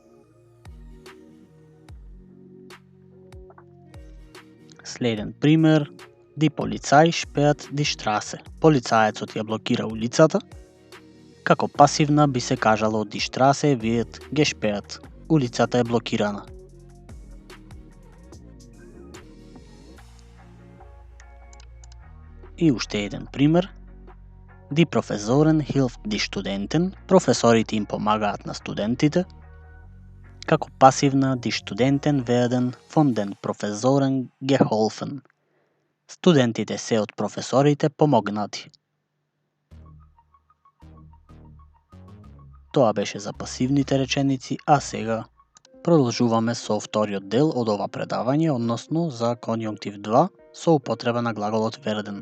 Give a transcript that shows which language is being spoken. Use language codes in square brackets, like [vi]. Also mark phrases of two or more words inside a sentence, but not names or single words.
[mk] Следен пример. [de] Die Polizei sperrt die Straße. [mk] Полицаецот ја блокира улицата. Како пасивна би се кажало [de] die Straße wird gesperrt. [mk] Улицата е блокирана. И уште еден пример. [de] Die Professorin hilft die Studenten. [mk] Професорите им помагаат на студентите. Како пасивна [de] die Studenten werden von den Professoren geholfen. [mk] Студентите се од професорите помогнати. Тоа беше за пасивните реченици, а сега продолжуваме со вториот дел од ова предавање, односно за конјунктив 2 со употреба на глаголот верден.